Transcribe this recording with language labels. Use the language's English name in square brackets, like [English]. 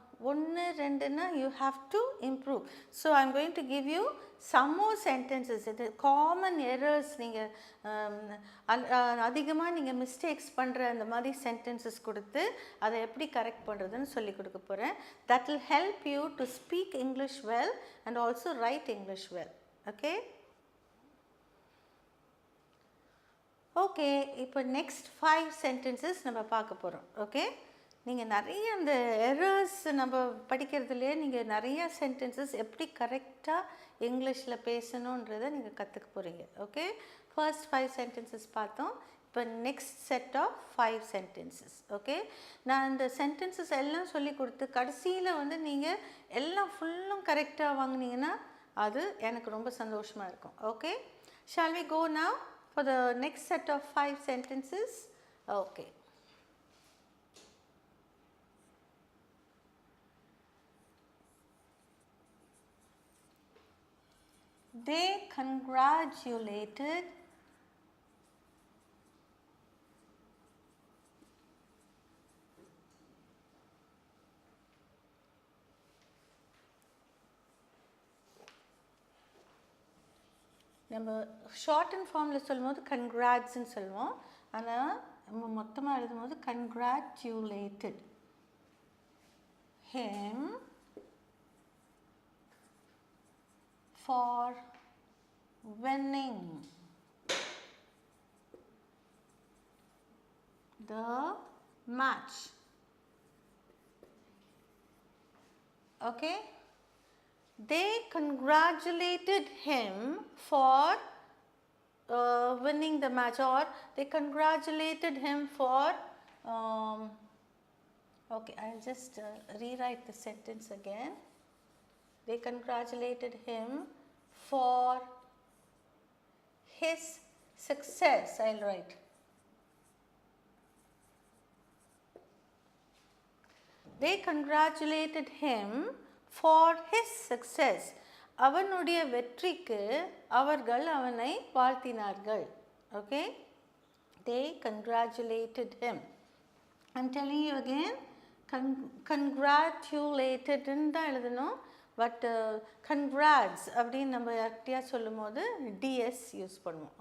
[English] 1 2ன்னா you have to improve. So I am going to give you some more sentences. [Tamil] இது common errors, நீங்கள் அதிகமாக நீங்கள் mistakes பண்ணுற அந்த மாதிரி சென்டென்சஸ் கொடுத்து அதை எப்படி கரெக்ட் பண்ணுறதுன்னு சொல்லி கொடுக்க போகிறேன். [English] That will help you to speak English well and also write English well. Okay? [Tamil] Okay, இப்போ நெக்ஸ்ட் 5 சென்டென்சஸ் நம்ம பார்க்க போகிறோம். ஓகே, நீங்கள் நிறைய அந்த எரர்ஸ் நம்ம படிக்கிறதுலேயே நீங்கள் நிறைய சென்டென்சஸ் எப்படி கரெக்டாக இங்கிலீஷில் பேசணுன்றதை நீங்கள் கற்றுக்க போகிறீங்க. ஓகே, ஃபர்ஸ்ட் 5 சென்டென்சஸ் பார்த்தோம். இப்போ next set of 5 sentences. Okay, நான் இந்த சென்டென்சஸ் எல்லாம் சொல்லி கொடுத்து கடைசியில் வந்து நீங்கள் எல்லாம் ஃபுல்லும் கரெக்டாக வாங்கினீங்கன்னா அது எனக்கு ரொம்ப சந்தோஷமாக இருக்கும். [English] Okay, shall we go now for the next set of 5 sentences? Okay. They congratulated [Tamil] நம்ம ஷார்ட் அண்ட் ஃபார்மில் சொல்லும்போது கன்க்ராட்ஸ்ன்னு சொல்லுவோம், ஆனால் நம்ம மொத்தமாக எழுதும்போது congratulated [English] him for winning the match. Okay, they congratulated him for winning the match, or they congratulated him for okay, I'll just rewrite the sentence again. They congratulated him for his success. I'll write. They congratulated him for his success. [Tamil] அவனுடைய வெற்றிக்கு அவர்கள் அவனை வாழ்த்தினார்கள். [English] Okay, they congratulated him. I'm telling you again, [Tamil] congratulated தான் எழுதணும், but congrats அப்படின்னு நம்ம யார்கிட்டயா சொல்லும் போது டிஎஸ் யூஸ் பண்ணுவோம்.